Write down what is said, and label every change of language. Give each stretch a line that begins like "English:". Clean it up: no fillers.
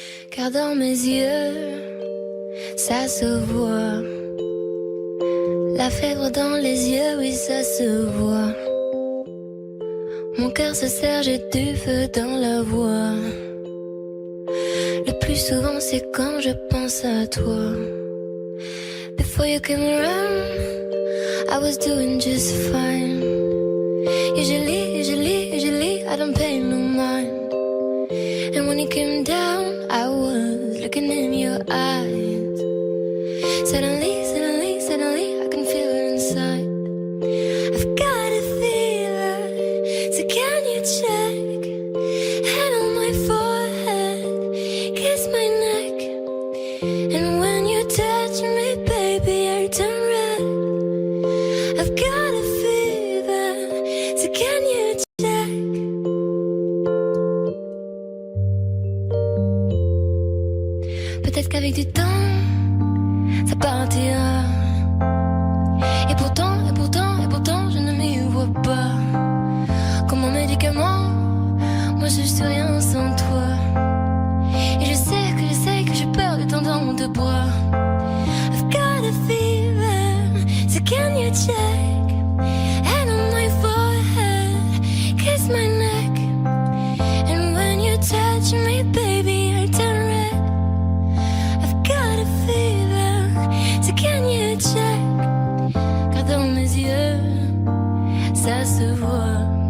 French: Car dans mes yeux, ça se voit. La fièvre dans les yeux, oui, ça se voit. Mon cœur se serre, j'ai du feu dans la voix. Le plus plus souvent c'est quand je pense à toi.
English: Before you came around, I was doing just fine. Usually, I don't pay no mind. And when you came down, I was looking in your eyes. Suddenly, I can feel it inside. I've got a fever, so can you check? Hand on my forehead, kiss my neck. And when you touch me, baby, I turn red. I've got a fever, so can you check?
French: Peut-être qu'avec du temps, ça partira. Et pourtant, je ne m'y vois pas. Comme mon médicament, moi je suis rien sans toi. Et je sais que j'ai peur des tendons de bois.
English: I've got a fever, so can you check? Hand on my forehead, kiss my neck. And when you touch me, baby, I turn red. I've got a fever, so can you check?
French: Car dans mes yeux, ça se voit.